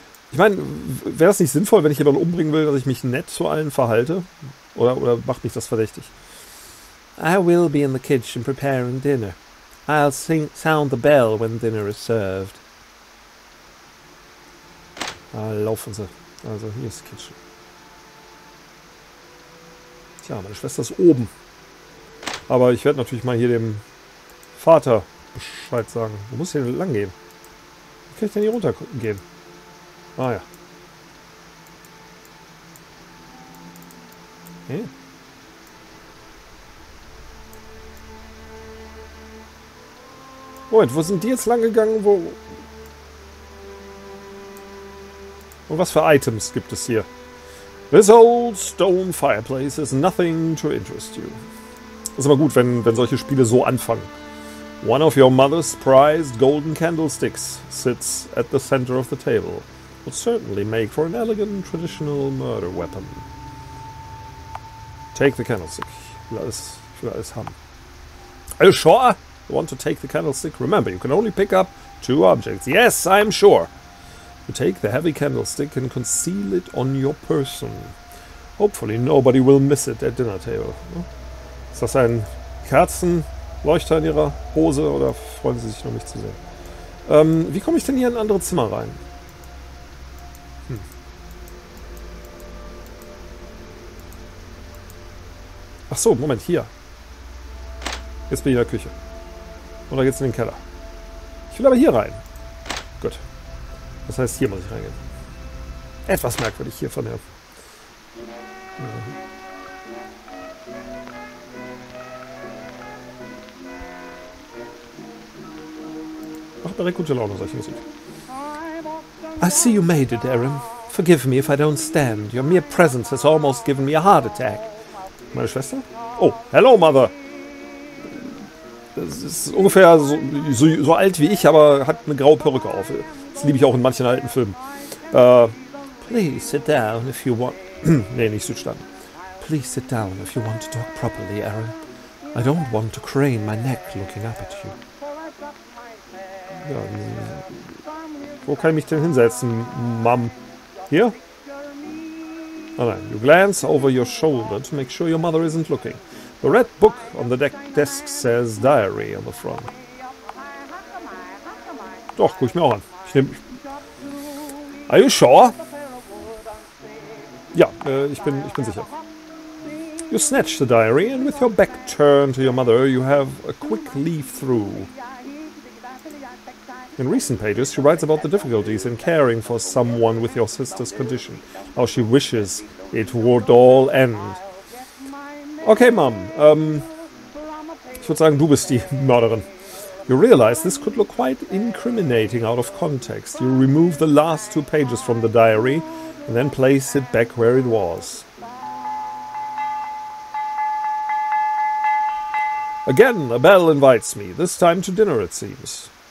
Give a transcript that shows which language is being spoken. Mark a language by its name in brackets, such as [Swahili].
[German] Ich meine, wäre es nicht sinnvoll, wenn ich jemanden umbringen will, dass ich mich nett zu allen verhalte? Oder macht mich das verdächtig? [English] I will be in the kitchen preparing dinner. I'll sound the bell when dinner is served. [German] Ah, laufen sie. Also, hier ist die Kitchen. Tja, meine Schwester ist oben. Aber ich werde natürlich mal hier dem Vater Bescheid sagen. Wo muss ich denn lang gehen? Wie kann ich denn hier runter gehen? Ah ja. Okay. Moment, wo sind die jetzt lang gegangen? Wo? Und was für Items gibt es hier? [English] This old stone fireplace is nothing to interest you. [German] Ist aber gut, wenn solche Spiele so anfangen. [English] One of your mother's prized golden candlesticks sits at the center of the table. Would certainly make for an elegant traditional murder weapon. Take the candlestick. [German] Ich will alles haben. [English] Are you sure you want to take the candlestick? Remember, you can only pick up 2 objects. Yes, I'm sure. You take the heavy candlestick and conceal it on your person. Hopefully nobody will miss it at dinner table. [German] Ist das ein Kerzenleuchter in ihrer Hose oder freuen sie sich noch, mich zu sehen? Wie komme ich denn hier in ein anderes Zimmer rein? Ach so, Moment, hier. Jetzt bin ich in der Küche. Oder geht's in den Keller? Ich will aber hier rein. Gut. Das heißt, hier muss ich reingehen. Etwas merkwürdig hier von der... Macht direkt gute Laune, solche Musik. [English] I see you made it, Aaron. Forgive me if I don't stand. Your mere presence has almost given me a heart attack. [German] Meine Schwester? [English] Oh, hello, Mother. [German] Das ist ungefähr so alt wie ich, aber hat eine graue Perücke auf. Das liebe ich auch in manchen alten Filmen. [English] Please sit down if you want... [German] nee, nicht Südstaaten. [English] Please sit down if you want to talk properly, Aaron. I don't want to crane my neck looking up at you. [German] Ja, wo kann ich mich denn hinsetzen, Mom? Hier? Oh nein. [English] You glance over your shoulder to make sure your mother isn't looking. The red book on the desk says diary on the front. [German] Doch, guck ich mir auch an. [English] Are you sure? [German] Ja, ich bin sicher. [English] You snatch the diary and with your back turned to your mother you have a quick leaf through. In recent pages she writes about the difficulties in caring for someone with your sister's condition. How she wishes it would all end. Okay, Mom. [German] Ich würde sagen, du bist die Mörderin. [English] You realize this could look quite incriminating out of context. You remove the last 2 pages from the diary and then place it back where it was. Again, a bell invites me, this time to dinner it seems.